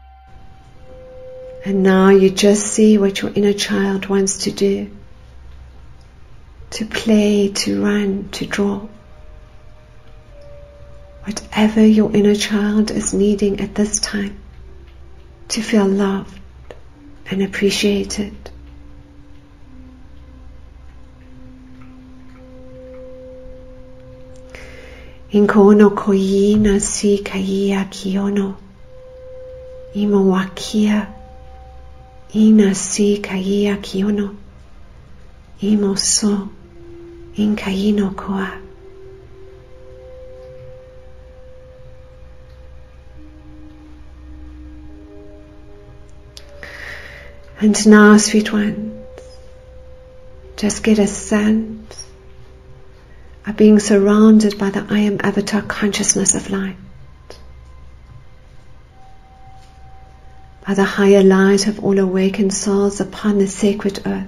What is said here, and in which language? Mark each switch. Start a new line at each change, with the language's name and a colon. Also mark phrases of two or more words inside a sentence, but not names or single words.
English: And now you just see what your inner child wants to do. To play, to run, to draw. whatever your inner child is needing at this time to feel loved and appreciated. Inkono koina si kaia kiono, imo wakia, ina si kaia kiono, imo so, in kaino koa. And now, sweet ones, just get a sense of being surrounded by the I Am Avatar consciousness of light, by the higher light of all awakened souls upon the sacred earth.